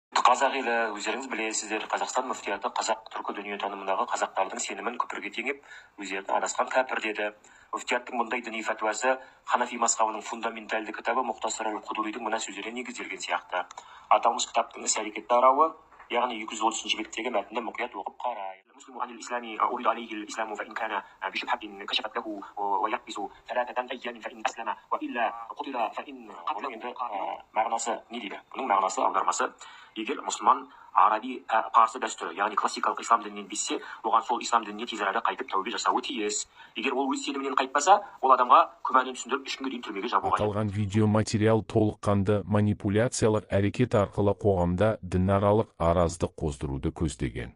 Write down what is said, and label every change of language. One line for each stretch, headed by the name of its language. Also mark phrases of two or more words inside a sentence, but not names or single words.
Kazakh: Қазақ елі, өздеріңіз білесіздер, Қазақстан мүфтияты қазақ түркі дүниетанымындағы қазақтардың сенімін күпірге теңеп, өздерін адасқан кәпір деді. Мүфтияттың мұндай діни фәтуасы Ханафи мазхабының фундаментальді кітабы Мұхтасар аль-Құдуридің мына сөздеріне негізделген сияқты. Аталмыш кітаптың іс-әрекет тарауы, яғни 230 беттегі мәтінді мұқият оқып қарайық.
Arabic: المسلم عن الإسلام أريد عليه الإسلام فإن كان بشبهة كشفت له ويحبس 3 أيام فإن أسلم وإلا قتل فإن قتل.
Kazakh: Мағынасы не дейді? Бұның мағынасы, аудармасы, егер мұсылман араби парсы дәстүрі, яғни классикалық ислам дінінен безсе, оған сол ислам дініне тез арада қайтып тәубе жасауы тиіс. Егер ол өз сенімінен қайтпаса, ол адамға күмәнін түсіндіріп 3 күнге дейін түрмеге жабуға. Аталған видеоматериал толыққанды манипуляциялық әрекет арқылы қоғамда дінаралық араздық қоздыруды көздеген.